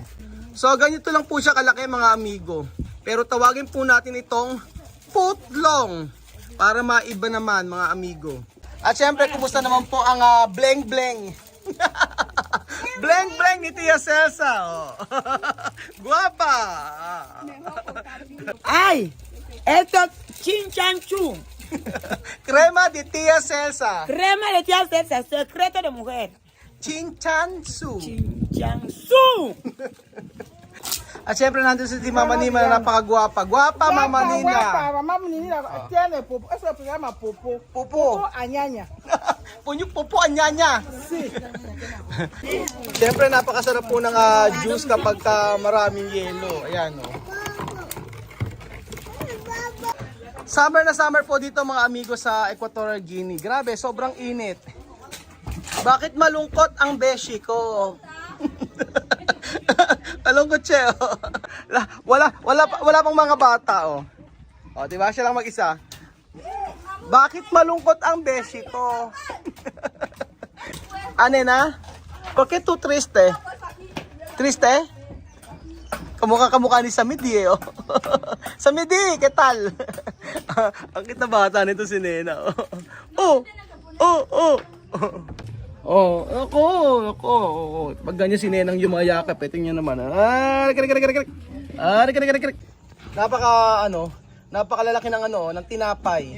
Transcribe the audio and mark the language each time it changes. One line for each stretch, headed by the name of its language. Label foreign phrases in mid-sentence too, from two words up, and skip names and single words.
Filipino: So ganito lang po siya kalaki mga amigo. Pero tawagin po natin itong putlong para maiba naman mga amigo. At syempre, kumusta naman po ang bleng bleng. Bleng bleng ni Tia Celsa. Oh. Guwapa. Ay!
Spanish: Esto chinchanchu. Crema de Tia Celsa. Crema de tía Celsa, secreto de mujer. Chinchansu. Chinchansu.
Filipino: At syempre nandun si Mama Nina na napakagwapa. Gwapa Mama Nina.
Spanish: Mama Nina tiene pupu. Eso se llama pupu. Pupo. Anyanya. Punyok pupo anyanya.
Filipino: Syempre napakasarap po ng juice kapag maraming yelo. Ayan o. Summer na summer po dito mga amigo sa Equatorial Guinea. Grabe, sobrang init. Bakit malungkot ang beshi ko? Malungkot siya, oh. Wala pang mga bata, oh. Oh, diba? Siya lang mag-isa. Bakit malungkot ang beshi ko? Ane na? Bakit
Spanish: tu triste?
Filipino: Triste? Kamukha ni Samidi, eh, oh. Samidi,
Spanish: ¿qué tal?
Filipino: Ang kita bata nito si Nena, oh. Ako. Pag ganyan si Nenang yumayakap, tingnan naman. Napakalalaki ng ng tinapay.